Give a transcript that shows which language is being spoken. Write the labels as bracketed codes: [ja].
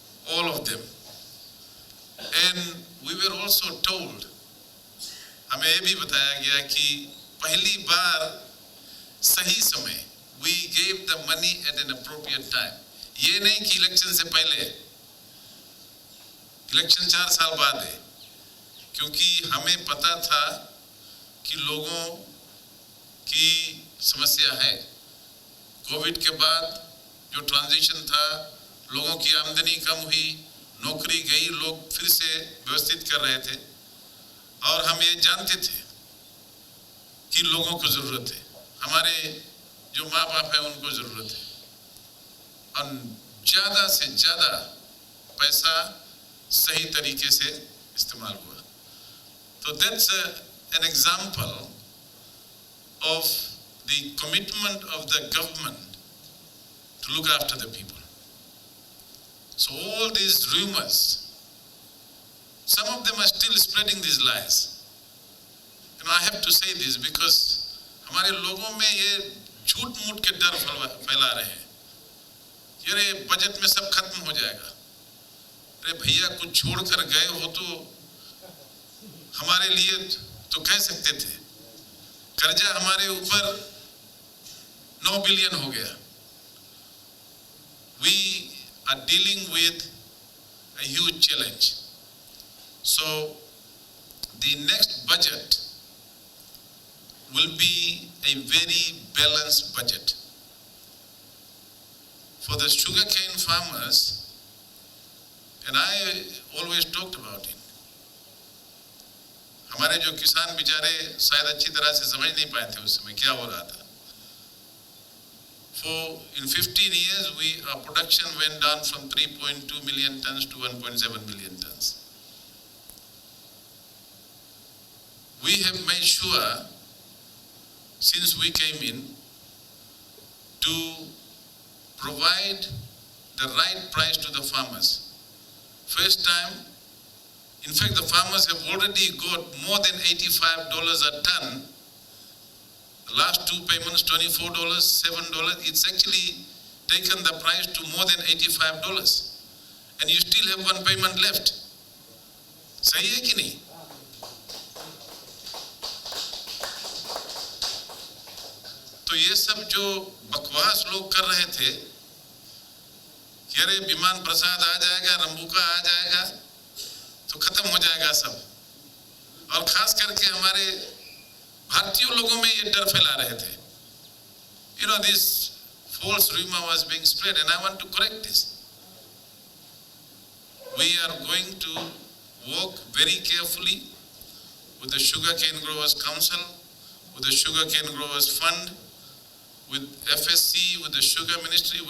[en] All of them. And we were also told, [hi] हमें ये भी बताया गया कि पहली बार सही समय, [en] we gave the money at an appropriate time. [hi] ये नहीं कि इलेक्शन से पहले, इलेक्शन 4 साल बाद है, क्योंकि हमें पता था कि लोगों की समस्या है। कोविड के बाद जो ट्रांजिशन था, लोगों की आमदनी कम हुई, नौकरी गई, लोग फिर से व्यवस्थित कर रहे थे और हम ये जानते थे कि लोगों को ज़रूरत है, हमारे जो माँ बाप हैं उनको ज़रूरत है और ज़्यादा से ज़्यादा पैसा सही तरीके से इस्तेमाल हुआ। [en] So that's an example of the commitment of the government to look after the people. So all these rumors, some of them are still spreading these lies. And I have to say this because [hi] हमारे लोगों में ये झूठ-मूठ के डर फैला रहे हैं। ये बजट में सब खत्म हो जाएगा। अरे भैया कुछ छोड़कर गए हो तो हमारे लिए तो कह सकते थे, कर्जा हमारे ऊपर 9 बिलियन हो गया. [en] We are dealing with a huge challenge. So the next budget will be a very balanced budget. For the sugarcane farmers, and I always talked about it, [hi] हमारे जो किसान बेचारे शायद अच्छी तरह से समझ नहीं पाए थे उस समय क्या हो रहा था. [en] In 15 years, our production went down from 3.2 million tons to 1.7 million tons. We have made sure, since we came in, to provide the right price to the farmers. First time, in fact, the farmers have already got more than $85 a ton. The last two payments, $24, $7, it's actually taken the price to more than $85. And you still have one payment left. [hi] सही है कि नहीं? तो ये सब जो बकवास लोग कर रहे थे कि अरे विमान प्रसाद आ जाएगा, रंबुका आ जाएगा तो खत्म हो जाएगा सब, और खास करके हमारे भारतीय लोगों में ये डर फैला रहे थे. [en] This false rumor was being spread, and I want to correct this. We are going to work very carefully with the Sugarcane Growers Council, with the Sugarcane Growers Fund, with FSC, with the Sugar Ministry.